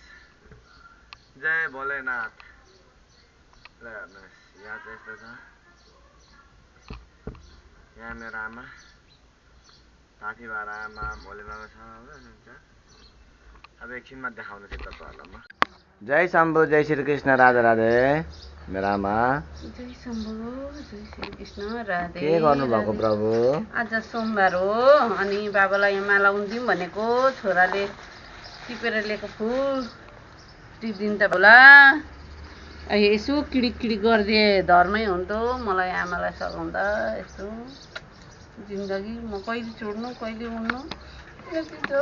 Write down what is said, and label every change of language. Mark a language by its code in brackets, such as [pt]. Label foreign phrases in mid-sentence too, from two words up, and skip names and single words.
[ne] जय भोलेनाथ। ल हेर्नुहोस् यहाँ चाहिँ यस्तो छ। यहाँ मेरो आमा, पाथिभरा आमा, भोले बाबा छ हुनुहुन्छ। अब एकछिनमा देखाउनु चाहिँ तपाईँहरूलाई म। जय शम्भु, जय श्री कृष्ण, राधे राधे। मेरो आमा जय शम्भु, जय श्री कृष्ण, राधे। के गर्नुभएको प्रभु? आज सोमबार हो अनि बाबालाई यहाँ माला उन्दिउँ भनेको। छोराले टिपेर ल्याएको फुल टिपिदिन्छ होला। यसो किडिक किडिक गरिदिए धर्मै हुन्थ्यो। मलाई आमालाई सघाउँदा यस्तो जिन्दगी म कहिले छोड्नु कहिले उड्नु यति छ।